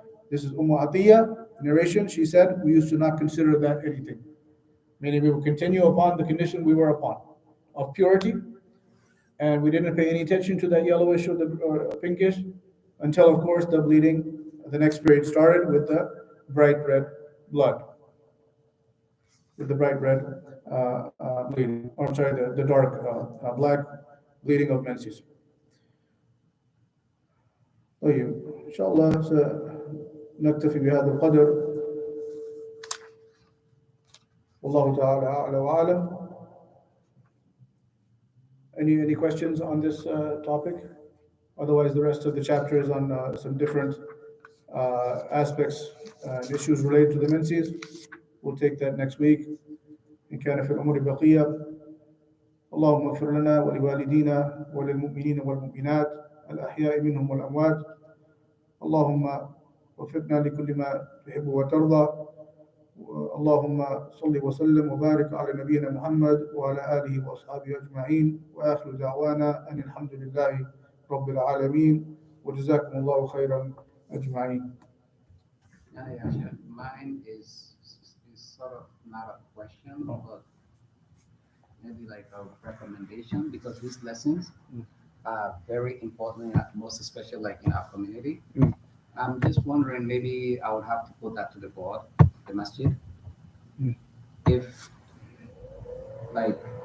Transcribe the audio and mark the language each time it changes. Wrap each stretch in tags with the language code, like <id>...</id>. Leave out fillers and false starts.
<en>This is Atiyah narration. She said we used to not consider that anything, meaning we would continue upon the condition we were upon of purity, and we didn't pay any attention to that yellowish or the pinkish until, of course, the bleeding, the next period started with the bright red blood, with the bright red bleeding, or I'm sorry, the dark black bleeding of menses.</en> <ar>طيب إن شاء الله سنكتفي بهذا القدر. والله تعالى أعلى وأعلم. Any questions on this topic? Otherwise, the rest of the chapter is on some different aspects and issues related to the menses. We'll take that next week. إن كان في الأمور بقية. اللهم اغفر لنا ولوالدينا وللمؤمنين والمؤمنات الأحياء منهم والأموات. اللهم وفقنا لكل ما تحب وترضى. اللهم صل وسلم وبارك على نبينا محمد وعلى آله وأصحابه أجمعين. وآخر دعوانا أن الحمد لله رب العالمين وجزاكم الله خيرا أجمعين.</ar> <en>Yeah. Mine is sort of not a question, but maybe like a recommendation, because these lessons are very important, most especially like in our community. I'm just wondering, maybe I would have to put that to the board, the masjid. If like</en>